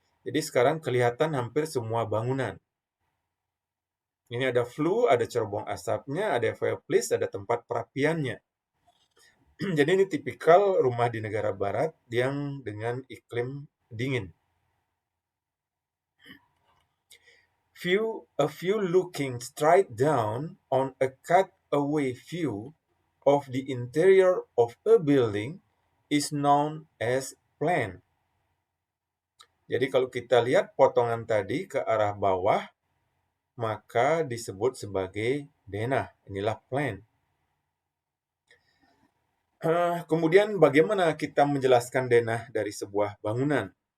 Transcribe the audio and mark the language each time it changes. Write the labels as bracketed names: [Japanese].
[Indonesian] Jadi sekarang kelihatan hampir semua bangunan. Ini ada flue, ada cerobong asapnya, ada fireplace, ada tempat perapiannya. Jadi ini tipikal rumah di negara barat yang dengan iklim dingin. [English] A view looking straight down on a cutaway view of the interior of a building is known as plan. [Indonesian] Jadi kalau kita lihat potongan tadi ke arah bawah, maka disebut sebagai denah. Inilah plan. Kemudian bagaimana kita menjelaskan denah dari sebuah bangunan?